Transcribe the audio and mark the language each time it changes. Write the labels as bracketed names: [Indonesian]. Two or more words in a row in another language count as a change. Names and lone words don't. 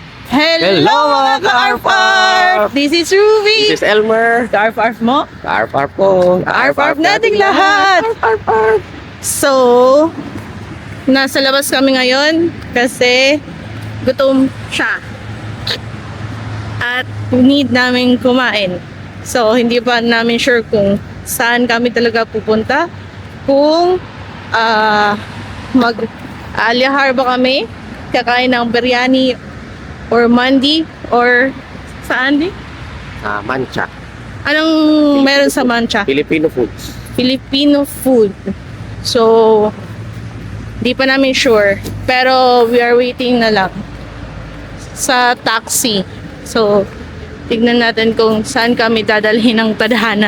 [Filipino] Hello mga ka-arf-arf! [English] This is Ruby! This is Elmer. [Filipino] Ka-arf-arf mo? Ka-arf-arf ko. Ka-arf-arf nating lahat! Arf-arf. So, nasa labas kami ngayon kasi gutom siya. At need namin kumain. So, hindi pa namin sure kung saan kami talaga pupunta. Kung mag-aliyahar ba kami, kakain ng biryani or mandi or saan di? Mancha. Anong meron sa Mancha? [English] Filipino foods. Filipino food. [Filipino] So, di pa namin sure. Pero [English] we are waiting [Filipino] na lang sa taxi. So, tignan natin kung saan kami dadalhin ng tadhana.